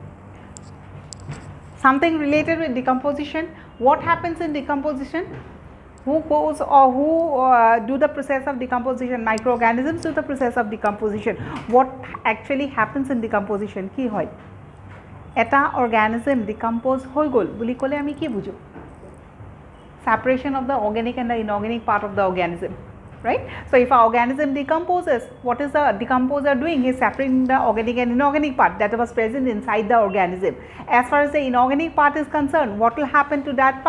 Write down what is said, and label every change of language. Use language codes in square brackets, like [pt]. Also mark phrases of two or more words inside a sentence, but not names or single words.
[en] Something related with decomposition. What happens in decomposition? Who goes or who do the process of decomposition? Microorganisms do the process of decomposition. What actually happens in decomposition? [as] কি হয়? এটা [en] organism decompose [as] হৈ গ'ল বুলি ক'লে আমি কি বুঝো? [en] Separation of the organic and the inorganic part of the organism, right? So if an organism decomposes, what is the decomposer doing? He is separating the organic and inorganic part that was present inside the organism. As far as the inorganic part is concerned, what will happen to that part?